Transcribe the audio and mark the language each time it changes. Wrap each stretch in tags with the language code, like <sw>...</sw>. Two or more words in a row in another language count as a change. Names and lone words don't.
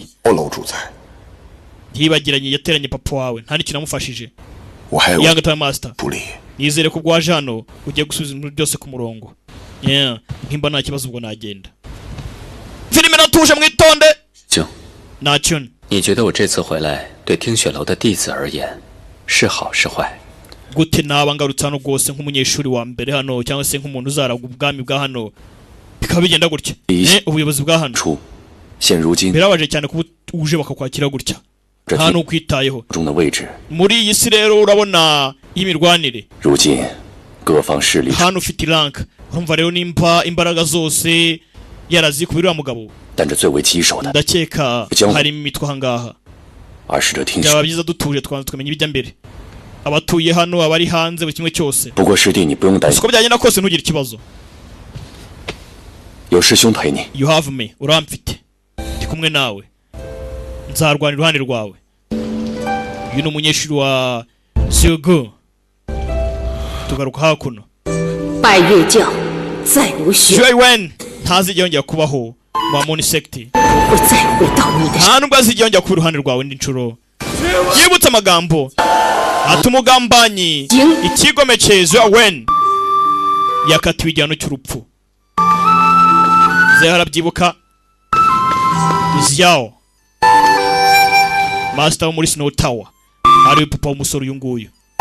<zh>我楼主在，</zh> <rw>yibagiranye yateranye papa wawe nta n'ikintu amufashije</rw> <zh>我还有</zh> <en>Young Tower Master</en> <zh>不利，</zh> <rw>nizere ko bwaje hano ugiye gusubiza ibintu byose ku murongo. Nkimba nta kibazo ubwo nagenda. Filime natuje mwitonde</rw> <zh>静，</zh> <rw>ntacyo</rw> <zh>你觉得我这次回来对听雪楼的弟子而言是好是坏？</zh> <rw>gute naba ngarutse hano rwose nk'umunyeshuri wa mbere hano cyangwa se nk'umuntu uzaragwa ubwami bwa hano bikaba bigenda gutya ubuyobozi bwa hano</rw> <zh>出，现如今</zh> <rw>birabaje cyane kuba uje bakakwakira gutya</rw> <zh>这</zh> <rw>nta n'ukwitayeho</rw> <zh>中的位置，</zh> <rw>muri iyi si rero urabona y'imirwanire</rw> <zh>如今各方势力，</zh> <rw>hano ufite rank urumva rero nimba imbaraga zose yarazikubira mugabo</rw> <zh>但这最为棘手的，</zh> <rw>ndakeka harimo imitwe ahangaha</rw> <zh>而是这听雪。</zh> <rw>byaba byiza dutuje tukamenya ibijya mbere abatuye hano abari hanze buri kimwe cyose</rw> <zh>不过师弟你不用担心，</zh> <rw>uko byagenda kose ntugire ikibazo</rw> <zh>有师兄陪你。</zh> <en>you have me</en> <rw>uramfite ndi kumwe nawe nzarwana iruhande rwawe uyu ni umunyeshuri wa Xiugu tugaruka hakuno</rw> <zh>拜月教再无血，</zh> <rw>Xuewen ntazigera yongera kubaho mu Moon Sect</rw> <zh>不会再回到你的。</zh> <rw>nta nubwo azigera yongera kuba iruhande rwawe indi nshuro yibutse amagambo ati umugambanyi ikigomeke Xuewen yakatiwe igihano cy'urupfu Zeha arabyibuka Xiao Master wo muri Snow Tower ari papa w'umusore uyu nguyu.</rw>